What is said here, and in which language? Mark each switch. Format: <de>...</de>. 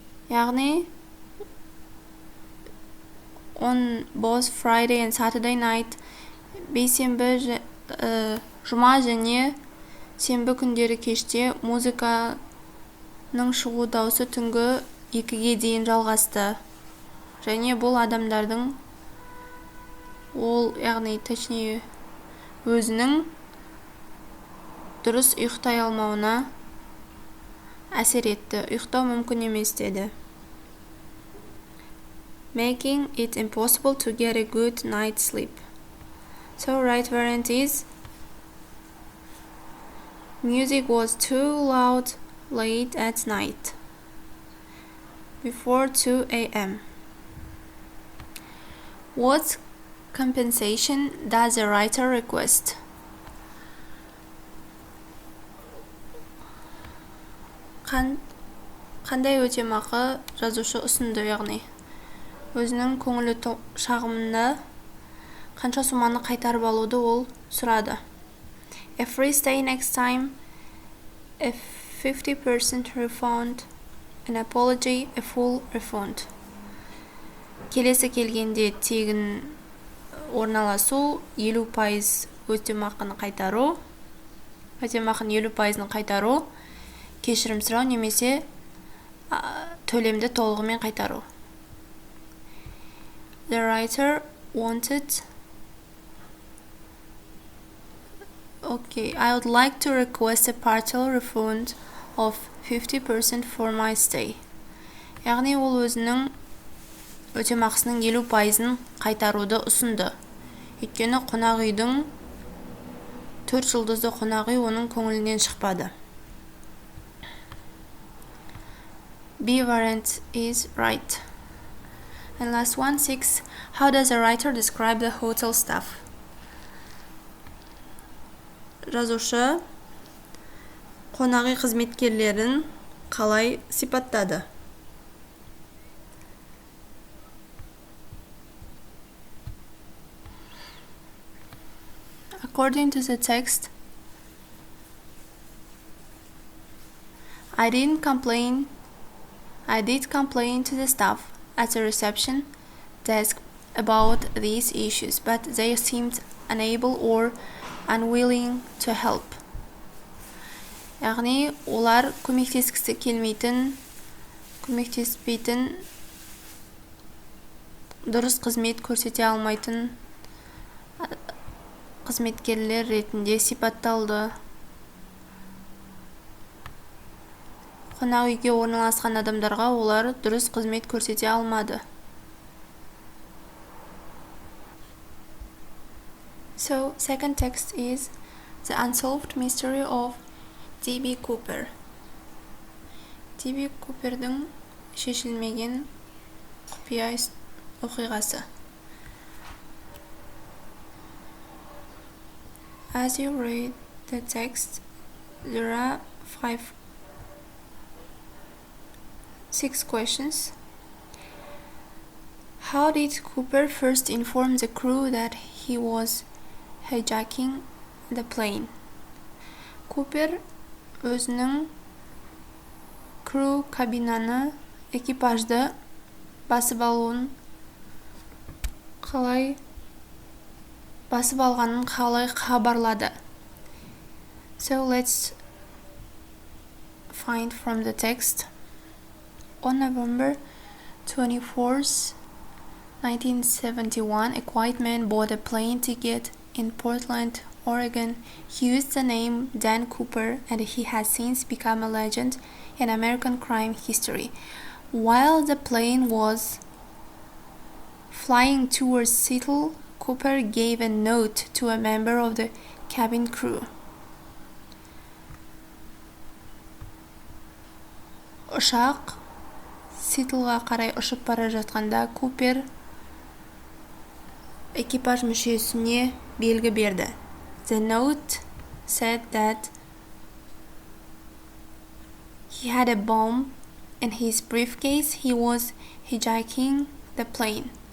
<kk>Яғни,</kk> <en>on both Friday and Saturday night,</en> <kk>бейсенбі, жұма және сенбі күндері кеште музыканың шығу дауысы түнгі 2-ге дейін жалғасты. Және бұл адамдардың, яғни точнее өзінің дұрыс ұйықтай алмауына әсер етті. Ұйықтау мүмкін емес деді.</kk> <en>Making it impossible to get a good night's sleep. So right variant is music was too loud late at night before 2 a.m. What compensation does the writer request?</en> <kk>Қандай өтемақы жазушы ұсынды, яғни өзінің көңілі шағымында қанша суманы қайтарып алуды ол сұрады.</kk> <en>A free stay next time, a 50% refund, an apology, a full refund.</en> <kk>Келесі келгенде тегін орналасу, 50% өтемақыны қайтару, өтемақының 50%-ын қайтару, кешірім сұрау немесе төлемді толығымен қайтару.</kk> <en>The writer wanted, I would like to request a partial refund of 50% for my stay.</en> <kk>Яғни ол өзінің өтемақысының 50%-ын қайтаруды ұсынды. Өйткені қонақ үйдің 4 жұлдызды қонақ үй оның көңілінен шықпады.</kk> <en>B variant is right. And last one, 6. How does the writer describe the hotel staff?</en> <kk>Жазушы қонақ үй қызметкерлерін қалай сипаттады?</kk> <en>According to the text, I did complain to the staff at the reception desk about these issues, but they seemed unable or unwilling to help.</en> <kk>Яғни, олар көмектеспейтін, дұрыс қызмет көрсете алмайтын қызметкерлер ретінде сипатталды. Қонақ үйге орналасқан адамдарға олар дұрыс қызмет көрсете алмады.</kk> <en>So, second text is the unsolved mystery of D.B. Cooper. D.B.</en> <kk>Cooper'дің шешілмеген құпия оқиғасы.</kk> <en>As you read the text, there are 6 questions. How did Cooper first inform the crew that he was hijacking the plane?</en> <kk>Cooper өзінің crew кабинаны, экипажды басып алғанын қалай хабарлады?</kk> <en>So let's find from the text. On November 24th, 1971, a white man bought a plane ticket in Portland, Oregon. He used the name Dan Cooper, and he has since become a legend in American crime history. While the plane was flying towards Seattle, Cooper gave a note to a member of the cabin crew.</en> <kk>Ұшақ Ситлға қарай ұшып бара жатқанда Купер экипаж мүшесіне белгі берді.</kk> <en>The note said that he had a bomb in his briefcase. He was hijacking the plane.</en>